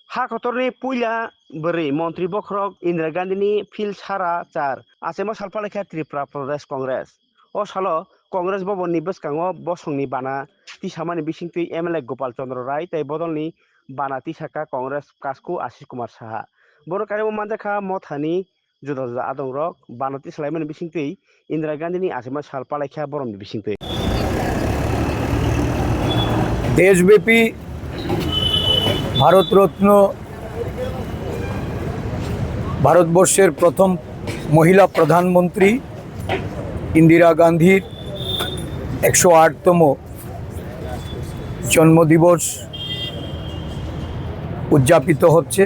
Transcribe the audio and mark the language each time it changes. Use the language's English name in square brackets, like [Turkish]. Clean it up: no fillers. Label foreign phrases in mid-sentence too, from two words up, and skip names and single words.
[Kok Borok] हाखतरनि पुइला बोरै मन्त्रि बख्रक इन्दिरा गान्धीनि फिल सारा चार आसामाव सालफालेखा त्रिपुरा प्रदेश कंग्रेस अ सालो कंग्रेस भवननि बसकाङाव बसंनि बाना तिसामानि बिसिंथि एमएलए गोपाल चंद्र राय तै बदलनि बाना तिसाका कंग्रेस कासकु आशिष कुमार साहा बर' कारिमु मानजाखा मथानि जुदा जुदा आदं रक बाना तिसालायमानि बिसिंथि इन्दिरा गान्धीनि आसामाव सालफालेखा बरमनि बिसिंथि [Bangla] देशव्यापी ভারতরত্ন ভারতবর্ষের প্রথম মহিলা প্রধানমন্ত্রী ইন্দিরা গান্ধীর 108তম জন্মদিবস উদযাপিত হচ্ছে।